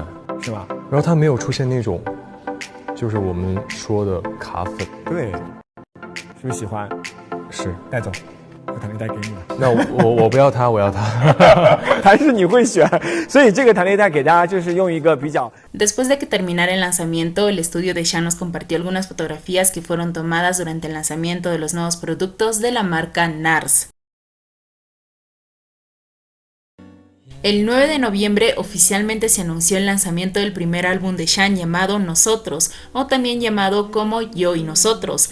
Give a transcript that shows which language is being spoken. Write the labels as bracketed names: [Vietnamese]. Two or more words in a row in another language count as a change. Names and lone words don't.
[Chinese] 是吧？然后它没有出现那种，就是我们说的卡粉，对，是不是喜欢？是，戴总。 我弹力带给你了。那我不要它，我要它。还是你会选，所以这个弹力带给大家就是用一个比较。 [Spanish] Después de que terminara el lanzamiento, el estudio de Shan nos compartió algunas fotografías que fueron tomadas durante el lanzamiento de los nuevos productos de la marca NARS. El 9 de noviembre oficialmente se anunció el lanzamiento del primer álbum de Shan llamado Nosotros, o también llamado como Yo y Nosotros.